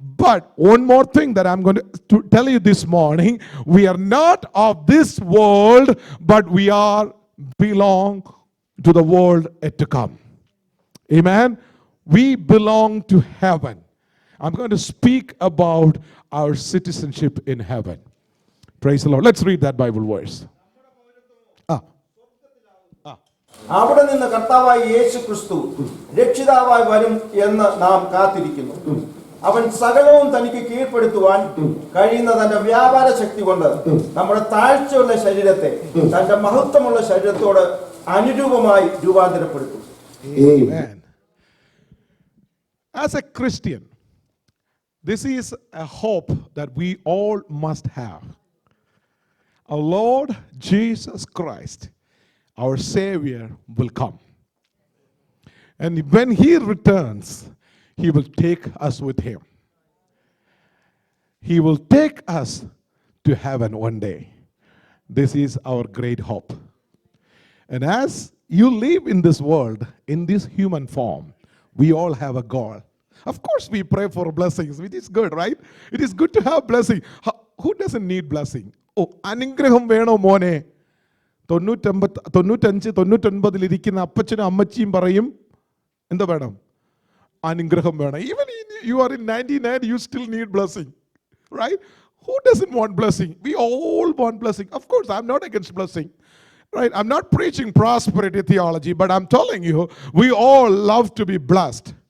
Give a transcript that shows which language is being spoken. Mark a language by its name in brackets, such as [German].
[English] But one more thing that I'm going to tell you this morning, we are not of this world, but we belong to the world yet to come. Amen. We belong to heaven. I'm going to speak about our citizenship in heaven. Praise the Lord. Let's read that Bible verse. [Malayalam] അവിടെ നിന്ന് കർത്താവായ യേശു ക്രിസ്തു രക്ഷിതാവായി വരും എന്ന് നാം കാത്തിരിക്കുന്നു. അവൻ സകലവും തനിക്ക് കീഴ്പ്പെടുത്തുവാൻ കഴിയുന്ന തന്റെ വ്യാപാര ശക്തി കൊണ്ട് നമ്മുടെ താഴ്ചയുള്ള ശരീരത്തെ തന്റെ മഹത്വമുള്ള ശരീരത്തോട് അനുരൂപമായി രൂപാന്തരപ്പെടുത്തും. [English] Amen. As a Christian, this is a hope that we all must have. Our Lord Jesus Christ, our Savior, will come. And when He returns, He will take us with Him. He will take us to heaven one day. This is our great hope. And as you live in this world, in this human form, we all have a goal. Of course, we pray for blessings, which is good, right? It is good to have blessing. Who doesn't need blessing? [Malayalam] Oh, അനുഗ്രഹം വേണോ മോനെ? 95-99 ഇരിക്കുന്ന അപ്പച്ചനും അമ്മച്ചിയും പറയും എന്താ വേണം? അനുഗ്രഹം വേണം. [English] Even you are in 99, you still need blessing, right? Who doesn't want blessing? We all want blessing. Of course, I'm not against blessing. Right? I'm not preaching prosperity theology, but I'm telling you, we all love to be blessed.